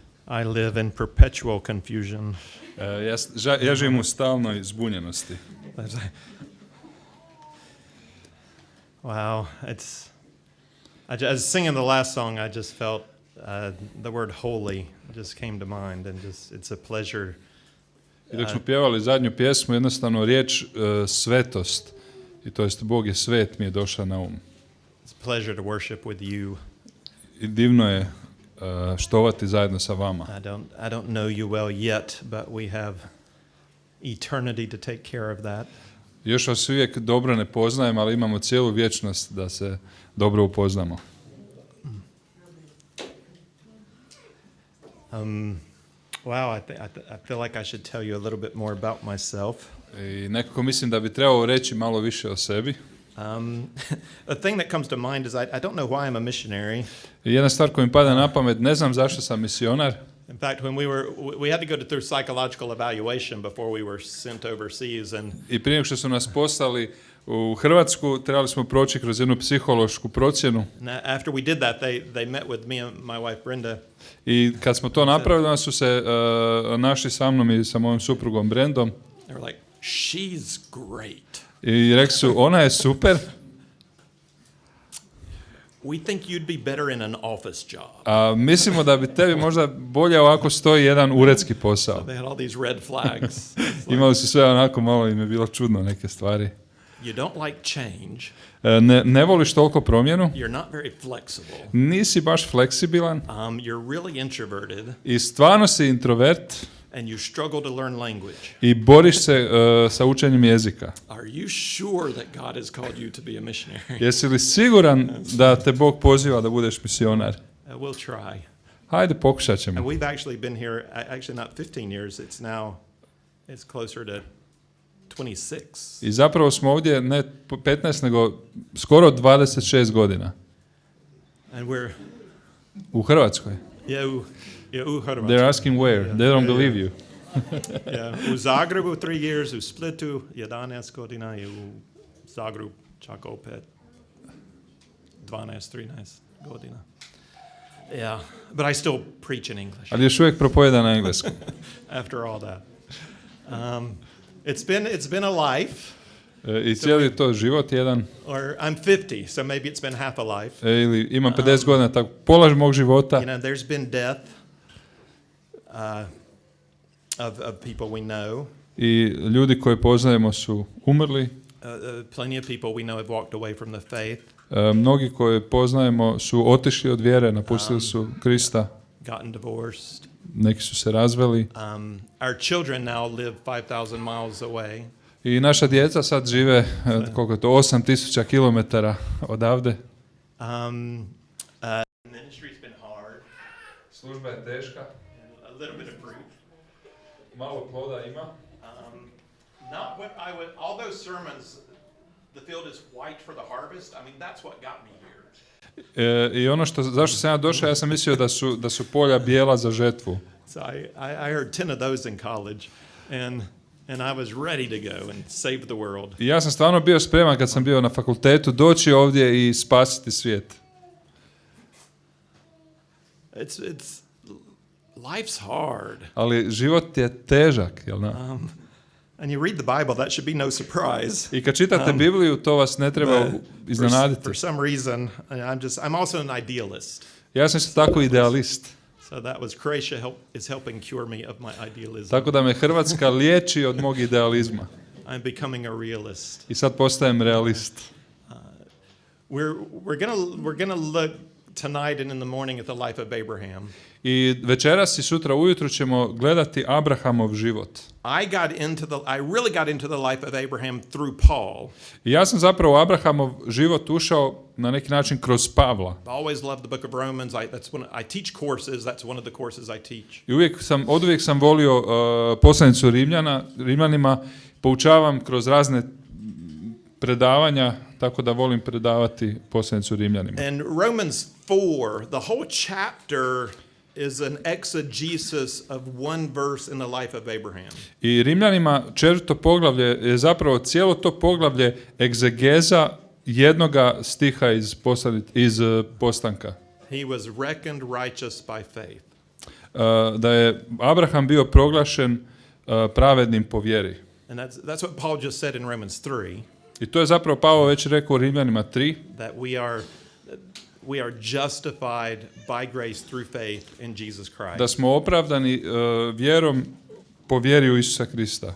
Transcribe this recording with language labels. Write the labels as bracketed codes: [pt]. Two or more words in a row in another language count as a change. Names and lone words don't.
[en] I live in perpetual confusion. [hr] Ja živim u stalnoj zbunjenosti. [en] Wow, as singing the last song, I just felt the word holy just came to mind, and just it's a pleasure. [hr] I dok smo pjevali zadnju pjesmu, jednostavno riječ svetost, i to jest Bog je svet, mi je došla na um. [en] It's a pleasure to worship with you. [hr] I divno je štovati zajedno sa vama. [en] I don't know you well yet, but we have eternity to take care of that. [hr] Još vas uvijek dobro ne poznajem, ali imamo cijelu vječnost da se dobro upoznamo. [en] Wow, I feel like I should tell you a little bit more about myself. [hr] I nekako mislim da bi trebao reći malo više o sebi. [en] A thing that comes to mind is I don't know why I'm a missionary. [hr] Jedna stvar koja mi pada na pamet, ne znam zašto sam misionar. [en] In fact, when we had to go through psychological evaluation before we were sent overseas, and [hr] I prije nego što su nas poslali u Hrvatsku, trebali smo proći kroz jednu psihološku procjenu. [en] After we did that, they met with me and my wife Brenda. [hr] I kad smo to napravili, onda su se našli sa mnom i sa mojom suprugom Brentom. [en] They were like, "She's great." [hr] I rekli su, ona je super. [en] We think you'd be better in an office job. [hr] A mislimo da bi tebi možda bolje ovako stoji jedan uredski posao. [en] They had all these red flags. [hr] Imali su sve onako, malo im je bilo čudno neke stvari. [en] You don't like change. [hr] Ne voliš toliko promjenu. [en] You're not very flexible. [hr] Nisi baš fleksibilan. [en] You're really introverted. [hr] I stvarno si introvert. [en] And you struggle to learn language. [hr] I boriš se sa učenjem jezika. [en] Are you sure that God has called you to be a missionary? [hr] Jesi li siguran da te Bog poziva da budeš misionar? [en] We'll try. [hr] Hajde, pokušat ćemo. [en] And we've actually been here, actually not 15 years, it's closer to 26. [hr] I zapravo smo ovdje ne 15, nego skoro 26 godina. [en] And we're [hr] u Hrvatskoj. U Hrvatskoj. [en] They're asking where. They don't believe you. [hr] U Zagrebu 3 years, u Splitu 11 godina i u Zagrebu čak opet 13 godina. [en] Yeah, but I still preach in English. [hr] Ali još uvijek propovijedam na engleskom. [en] After all that. It's been a life. [hr] I cijeli to život jedan. [en] Or I'm 50, so maybe it's been half a life. [hr] Ili imam 50 godina, tako pola mog života. [en] You know, there's been death of people we know. [hr] I ljudi koje poznajemo su umrli. [en] Plenty of people we know have walked away from the faith. [hr] Mnogi koje poznajemo su otišli od vjere, napustili su Krista. [en] Gotten divorced. [hr] Neki su se razveli. [en] Our children now live 5,000 miles away. [hr] I naša djeca sad žive, koliko je to, 8,000 kilometara odavde. [en] Ministry's been hard. [hr] Služba je teška. [en] A little bit of fruit. [hr] Malo ploda ima. [en] Not what I would, all those sermons, the field is white for the harvest. I mean, that's what got me here. [hr] I ono zašto sam ja došao, ja sam mislio da su polja bijela za žetvu. [en] So I heard 10 of those in college, and I was ready to go and save the world. [hr] I ja sam stvarno bio spreman kad sam bio na fakultetu doći ovdje i spasiti svijet. [en] It's life's hard. [hr] Ali život je težak, jel ne? [en] And you read the Bible, that should be no surprise. [hr] I kad čitate Bibliju, to vas ne treba iznenaditi. [en] For some reason, I'm also an idealist. [hr] Ja sam isto tako idealist. [en] So that was Croatia is helping cure me of my idealism. [hr] Tako da me Hrvatska liječi od mog idealizma. [en] I'm becoming a realist. [hr] I sad postajem realist. [en] We're gonna look tonight and in the morning at the life of Abraham. [hr] I večeras i sutra ujutro ćemo gledati Abrahamov život. [en] I really got into the life of Abraham through Paul. [hr] I ja sam zapravo u Abrahamov život ušao na neki način kroz Pavla. [en] I always loved the book of Romans. That's when I teach courses. That's one of the courses I teach. [hr] I oduvijek sam volio poslanicu Rimljanima, poučavam kroz razne predavanja, tako da volim predavati poslanicu Rimljanima. [en] And Romans 4, the whole chapter is an exegesis of one verse in the life of Abraham. [hr] I Rimljanima 4. poglavlje je zapravo cijelo to poglavlje egzegeza jednoga stiha iz Postanka. [en] He was reckoned righteous by faith. [hr] da je Abraham bio proglašen pravednim po vjeri. [en] And that's what Paul just said in Romans 3, [hr] I to je zapravo Pavao već rekao u Rimljanima 3, [en] that we are justified by grace through faith in Jesus Christ. [hr] da smo opravdani vjerom po vjeri u Isusa Krista.